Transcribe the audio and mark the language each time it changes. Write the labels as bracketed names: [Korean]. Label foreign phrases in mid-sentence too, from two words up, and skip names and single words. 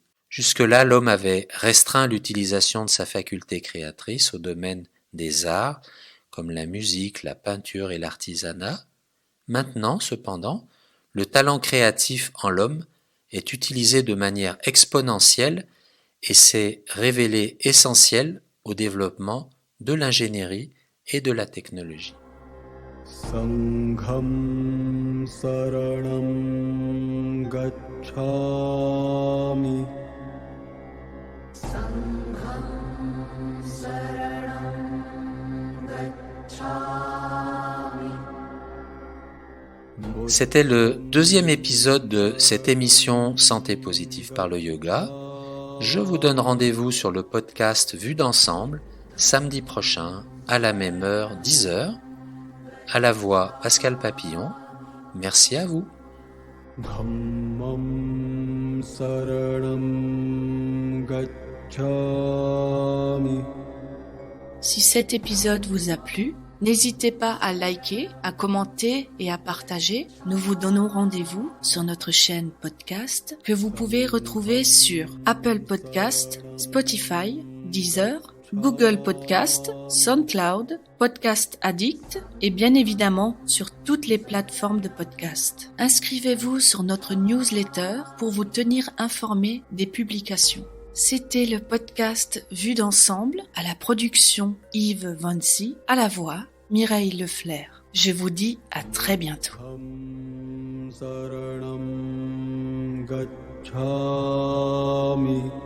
[French] Jusque-là, l'homme avait restreint l'utilisation de sa faculté créatrice au domaine des arts, comme la musique, la peinture et l'artisanat. Maintenant, cependant, le talent créatif en l'homme est utilisé de manière exponentielle et s'est révélé essentiel au développement de l'ingénierie et de la technologie. [Pali] Sangham saranam gacchami. [French] C'était le deuxième épisode de cette émission Santé positive par le yoga. Je vous donne rendez-vous sur le podcast Vue d'ensemble samedi prochain à la même heure, 10h. À la voix Pascal Papillon. Merci à vous. [Pali] Dhammam saranam gacchami. [French] Si cet épisode vous a plu, n'hésitez pas à liker, à commenter et à partager. Nous vous donnons rendez-vous sur notre chaîne podcast que vous pouvez retrouver sur Apple Podcast, Spotify, Deezer, Google Podcast, SoundCloud, Podcast Addict et bien évidemment sur toutes les plateformes de podcast. Inscrivez-vous sur notre newsletter pour vous tenir informé des publications. C'était le podcast Vue d'ensemble, à la production Yves Vancy, à la voix Mireille Leflair. Je vous dis à très bientôt. [Pali] Dhammam saranam gacchami.